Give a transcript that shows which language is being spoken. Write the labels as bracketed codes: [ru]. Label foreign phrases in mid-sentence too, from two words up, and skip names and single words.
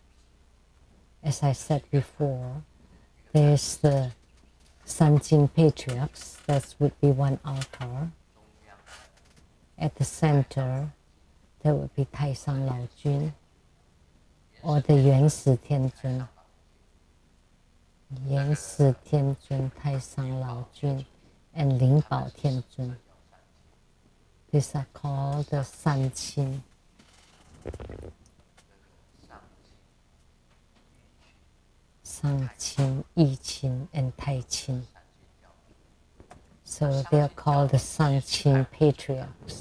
[en] As I said before, there's the Sanjin patriarchs, that would be one altar. At the center, there would be Taisang Lao Jun, or the Yuan Si Tian Zun. Yuan Si Tian Zun, Taisang Lao Jun, and Ling Bao Tian Zun. These are called the Sanqin. Sanqin, Yiqin, and Taiqin. So they are called the Sanqin patriarchs.